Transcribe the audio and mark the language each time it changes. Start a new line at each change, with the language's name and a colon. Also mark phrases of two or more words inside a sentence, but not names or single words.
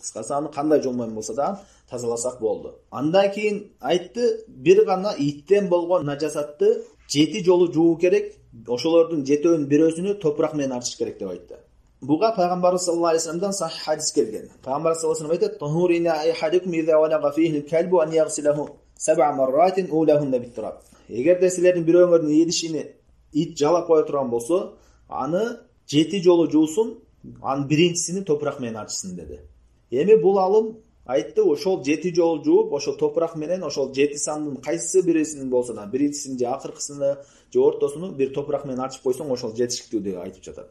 Kyrgyz: Кыскасы аны кандай жол менен болсо да тазаласак болду. Андан кийин айтты, bir гана иттен болгон najasatты 7 жолу жуу керек. Ошолордун 7-өн бирөөсүнү топурак менен арчыш керек деп айтты. Буга пайгамбарыбыз
Arabic: صلى الله عليه وسلم
Kyrgyz: сахih хадис келген. Пайгамбарыбыз
Arabic: صلى الله عليه وسلم
Kyrgyz: айтат:
Arabic: "طهور إناء أحدكم إذا ولغ فيه الكلب أن يغسله 7 مرات أولاهن بالتراب."
Kyrgyz: Эгерде силердин бирөөңөрдүн едишини ит жалап кое турган болсо, аны 7 жолу жуусун, анын биринчисини топурак менен арчысын деди. Эми бул алым айтты, ошол 7 жолу жууп, ошол топурак менен ошол 7 сандын кайсы бирисин болсо да, биринчисин же акыркысыны же ортосуну bir топурак менен арчып койсоң, ошол жетишиктүү деп айтып жатат.